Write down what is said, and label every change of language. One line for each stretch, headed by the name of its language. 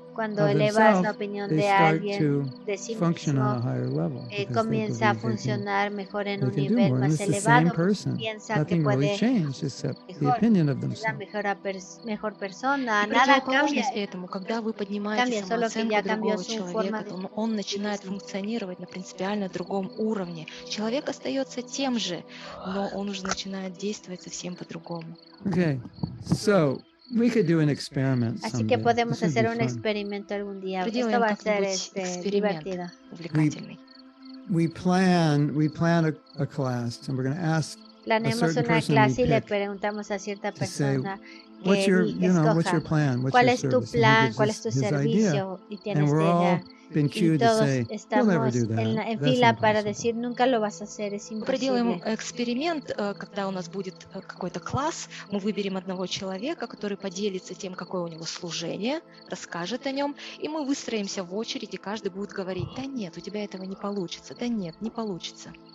Spanish: cuando elevas la opinión de alguien de sí mismo, comienza a funcionar mejor en un nivel más elevado. Piensa que puede ser la mejor persona. Nada cambia. Cambia, solo que ya cambió su forma de...
Russian: Он начинает функционировать на принципиально другом уровне. Человек остается тем же, но он уже начинает действовать совсем по-другому.
English: Okay, so we could do an experiment someday.
Spanish: Así que podemos hacer un experimento algún día. Esto va a ser divertido.
English: We plan a class, and we're going to ask
Spanish: Planeamos una clase y le preguntamos a cierta persona
English: what's your plan?
Spanish: ¿Cuál es tu plan? ¿Cuál es tu servicio? Y tienes idea. Y todos estamos en fila para decir, nunca lo vas a hacer, es imposible.
Russian: Проделаем эксперимент, когда у нас будет какой-то класс, мы выберем одного человека, который поделится тем, какое у него служение, расскажет о нем, и мы выстроимся в очередь, и каждый будет говорить, да нет, у тебя этого не получится, да нет, не получится.